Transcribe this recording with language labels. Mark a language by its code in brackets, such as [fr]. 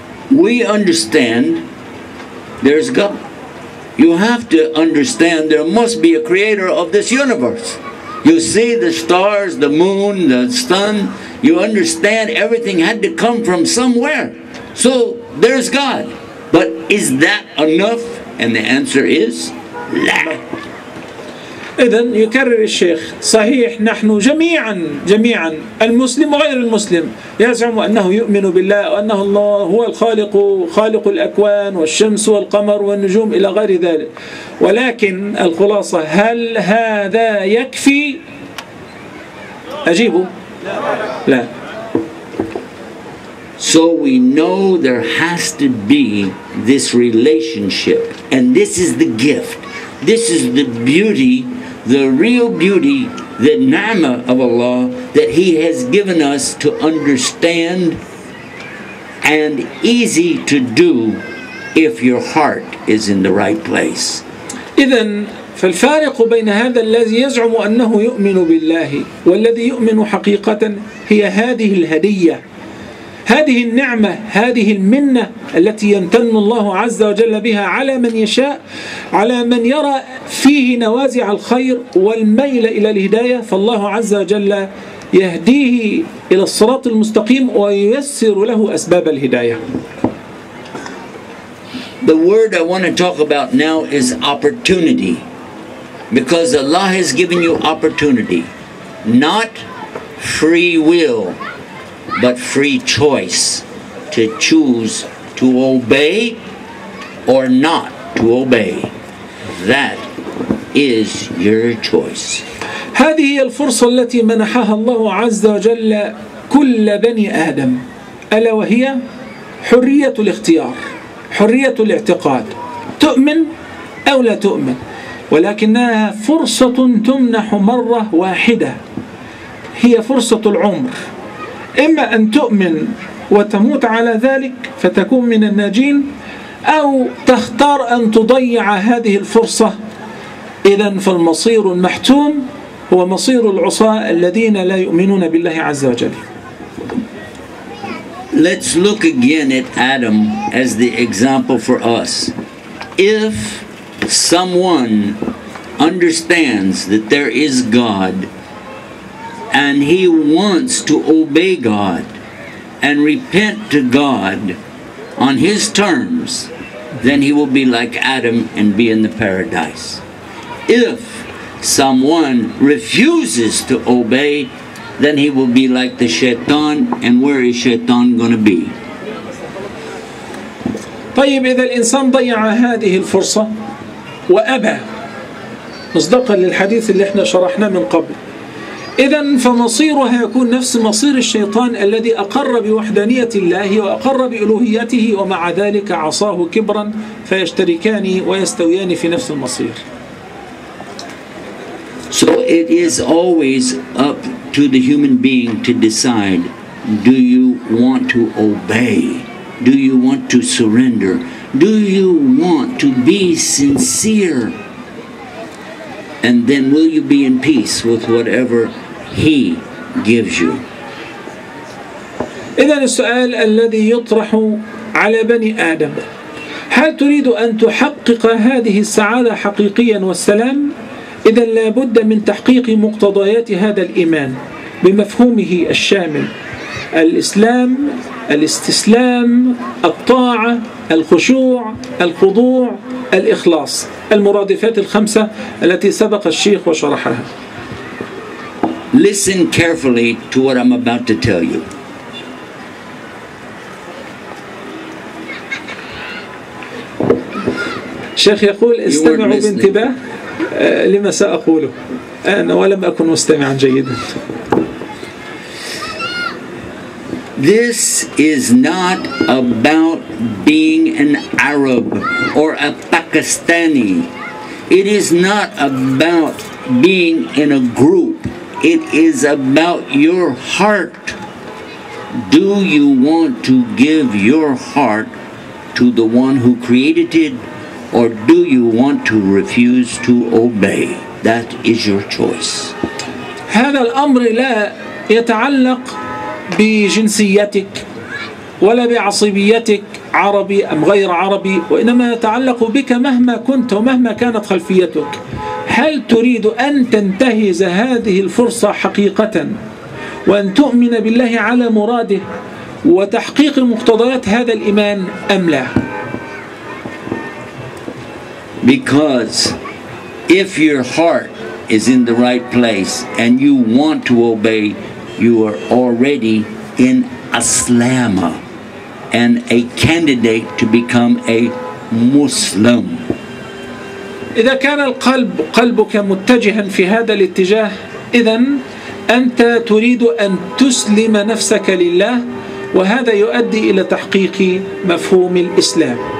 [en] We understand there's God. You have to understand there must be a creator of this universe. You see the stars, the moon, the sun. You understand everything had to come from somewhere. So there's God. But is that enough? And the answer is [ar] لا. إذن يكرر الشيخ: صحيح نحن جميعا المسلم وغير المسلم يزعم أنه يؤمن بالله وأنه الله هو الخالق، خالق الأكوان والشمس والقمر والنجوم إلى غير ذلك، ولكن الخلاصة هل هذا يكفي؟ أجيبه لا. [en] So we know there has to be this relationship, and this is the gift. This is the beauty, the real beauty, the ni'mah of Allah that He has given us to understand and easy to do if your heart is in the right place. [ar] إذن فالفارق بين هذا الذي يزعم أنه يؤمن بالله والذي يؤمن حقيقة هي هذه الهدية، هذه النعمة، هذه المنة التي يمتن الله عز وجل بها على من يشاء، على من يرى فيه نوازع الخير والميل إلى الهداية، فالله عز وجل يهديه إلى الصراط المستقيم وييسر له أسباب الهداية. [en] The word I want to talk about now is opportunity, because Allah has given you opportunity, not free will, but free choice to choose to obey or not to obey. That is your choice. [ar] هذه هي الفرصة التي منحها الله عز وجل كل بني آدم، ألا وهي حرية الاختيار، حرية الاعتقاد، تؤمن أو لا تؤمن، ولكنها فرصة تمنح مرة واحدة، هي فرصة العمر. إما أن تؤمن وتموت على ذلك فتكون من الناجين، أو تختار أن تضيع هذه الفرصة. إذن فالمصير المحتوم هو مصير العصاة الذين لا يؤمنون بالله عز وجل. [en] Let's look again at Adam as the example for us. If someone understands that there is God and he wants to obey God and repent to God on his terms, then he will be like Adam and be in the paradise. If someone refuses to obey, then he will be like the shaitan. And where is shaitan going to be? [ar] طيب إذا الإنسان ضيع هذه الفرصة وأبى مصداقا للحديث اللي احنا شرحناه من قبل، إذن فمصيرها يكون نفس مصير الشيطان الذي أقر بوحدانية الله وأقر بألوهيته ومع ذلك عصاه كبرا، فيشتركان ويستويان في نفس المصير. [en] So it is always up to the human being to decide, do you want to obey? Do you want to surrender? Do you want to be sincere? And then will you be in peace with whatever He gives you? [ar] إذن السؤال الذي يطرح على بني آدم: هل تريد أن تحقق هذه السعادة حقيقيا والسلام؟ إذن لا بد من تحقيق مقتضيات هذا الإيمان بمفهومه الشامل: الإسلام، الاستسلام، الطاعة، الخشوع، الخضوع، الإخلاص، المرادفات الخمسة التي سبق الشيخ وشرحها. [en] Listen carefully to what I'm about to tell you. [ar] الشيخ يقول: استمعوا بانتباه لما سأقوله، أنا ولم أكن مستمعا جيدا. [en] This is not about being an Arab or a Pakistani. It is not about being in a group. It is about your heart. Do you want to give your heart to the one who created it, or do you want to refuse to obey? That is your choice. [ar] هذا الأمر لا يتعلق بجنسيتك ولا بعصبيتك، عربي أم غير عربي، وإنما يتعلق بك مهما كنت ومهما كانت خلفيتك. هل تريد أن تنتهز هذه الفرصة حقيقة وأن تؤمن بالله على مراده وتحقيق مقتضيات هذا الإيمان أم لا؟ [en] Because if your heart is in the right place and you want to obey, you are already in Aslama and a candidate to become a Muslim. [ar] إذا كان قلبك متجها في هذا الاتجاه، إذن أنت تريد أن تسلم نفسك لله، وهذا يؤدي إلى تحقيق مفهوم الإسلام.